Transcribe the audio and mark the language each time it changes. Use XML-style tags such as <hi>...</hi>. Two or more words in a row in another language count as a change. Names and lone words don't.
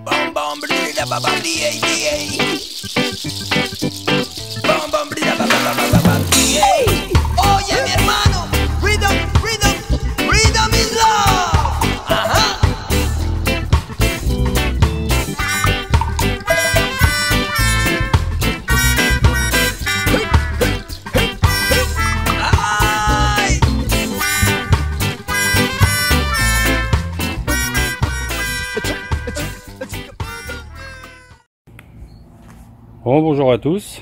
<es>Bam bam blida ba ba di di. Bam bam blida ba ba ba ba ba di. Oye mi hermano,</es> <en>rhythm, rhythm, rhythm is love. Ajá. Ay.</en> <fr>Bon, bonjour à tous.</fr>